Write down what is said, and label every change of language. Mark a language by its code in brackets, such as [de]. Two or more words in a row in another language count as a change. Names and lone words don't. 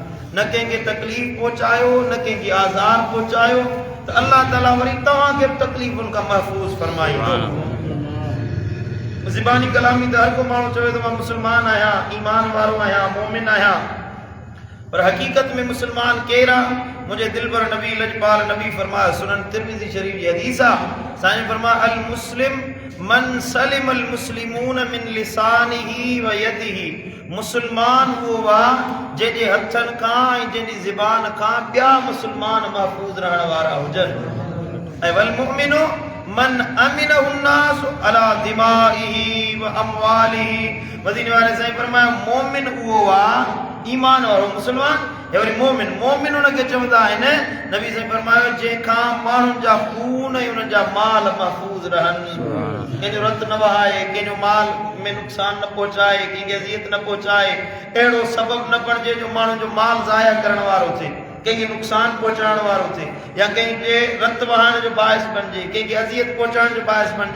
[sd] न कंहिंखे तकलीफ़ पहुचायो, न कंहिंखे आज़ार पहुचायो, त अल्लाह ताला वरी तव्हांखे बि तकलीफ़ुनि खां महफ़ूज़ फरमाईंदो। ज़बानी कलामी त हर को माण्हू चवे थो मां मुस्लमान आहियां, ईमान वारो आहियां, मोमिन आहियां, पर हक़ीक़त में मुस्लमान केरु आहे? मुंहिंजे दिलबर नबी लजपाल नबी फरमाया, सुनन तिरमिज़ी शरीफ़ जी हदीस आहे, साईं फरमाया [ar] المسلم من سلم المسلمون من لسانه ويده. [sd] मुस्लमान उहो आहे जंहिंजे हथनि खां ऐं जंहिंजी ज़बान खां ॿिया मुस्लमान महफ़ूज़ रहण वारा हुजनि। [ar] ऐं والمؤمن من أمنه الناس على دمائه وأمواله. [sd] मदीने वाले साईं फरमाया मोमिन उहो आहे, ईमान वारो मुस्लमान ऐं वरी मोमिन। मोमिन उनखे चवंदा आहिनि, नबी साईं फरमायो जंहिंखां माण्हुनि जा खून ऐं उन्हनि जा माल महफ़ूज़ रहनि, कंहिंजो रत न वहाए, कंहिंजो माल में नुक़सान न पहुचाए, कंहिंखे अज़ियत न पहुचाए, अहिड़ो सबबु न बणिजे जो माण्हुनि जो माल ज़ाया करण वारो थिए, कंहिंखे नुक़सान पहुचाइण वारो थिए, या कंहिंजे रत वहाइण जो बाहिस बणिजे, कंहिंखे अज़ियत पहुचाइण जो बाहिस बणिजे।